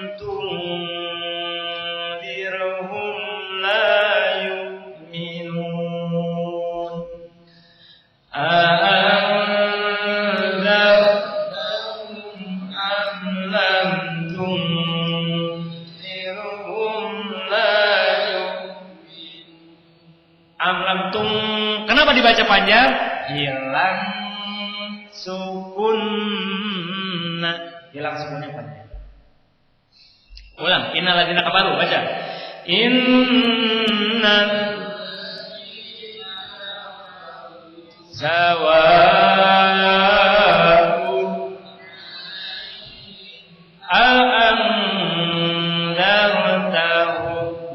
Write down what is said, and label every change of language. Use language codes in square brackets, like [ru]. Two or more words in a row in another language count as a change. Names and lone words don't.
[ar] تنذرهم لا يؤمنون أأنذرتهم أم لم تنذرهم لا يؤمنون أم لم تن. [id] Kenapa dibaca panjang? Hilang sukunna, hilang sukunnya panjang. [ar] Ulang, إن الذين كفروا, baca. إن سواء أأنذرتهم.